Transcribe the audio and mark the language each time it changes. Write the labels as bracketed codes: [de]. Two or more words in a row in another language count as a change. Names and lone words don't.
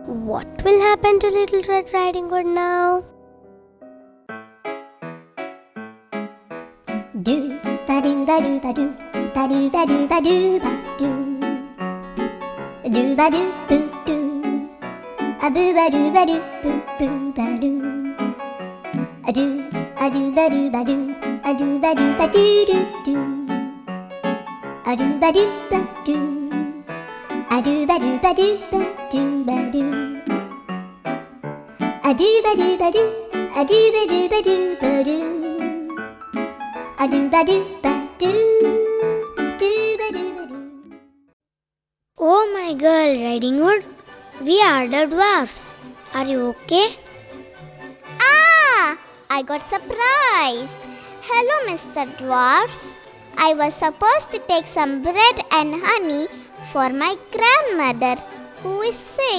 [en] what will happen to Little Red Riding Hood now? Do ba do ba do ba do ba do ba do ba do ba do do ba do boo do a boo ba do ba do boo boo ba do a do ba do ba do a do ba do ba do do do a do ba do ba do a do ba do ba do ba do ba do a do ba do ba do a do ba do ba do ba do a do ba do ba do ba do ba do. Oh my girl, Riding Hood, we are the dwarfs. Are you okay? Ah! I got surprised. Hello, Mr. Dwarfs. I was supposed to take some bread and honey for my grandmother who is sick.